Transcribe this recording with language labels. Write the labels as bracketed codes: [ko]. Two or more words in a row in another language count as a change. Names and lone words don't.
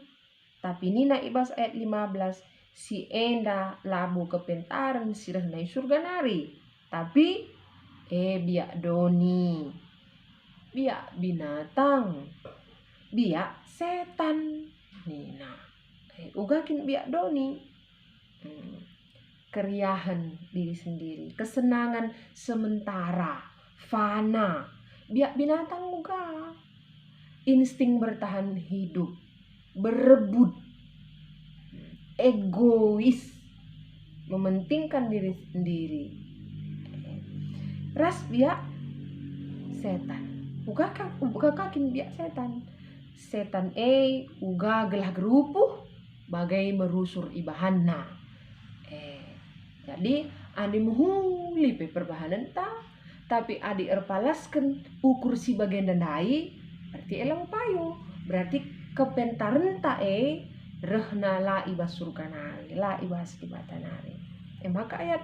[btx] Tapi nina ibas ayat 15, si enda labu kepentaran sirah nai surga nari. Tapi biak doni, biak binatang, biak setan nina. Ugakin biak doni. [id] Keriahan diri sendiri, kesenangan sementara, fana, biak binatang juga, insting bertahan hidup, berebut, egois, mementingkan diri sendiri. [btx] Ras biak setan, uga kakin biak setan. Setan uga gelah gerupuh bagai merusur ibahanna. Jadi adi muhuli pe perbahanan ta, tapi adi erpalaskan ukur si bagian dandai, berarti elang payo, berarti kepentaran ta rehna la ibas surga nari, la ibas kibatanari.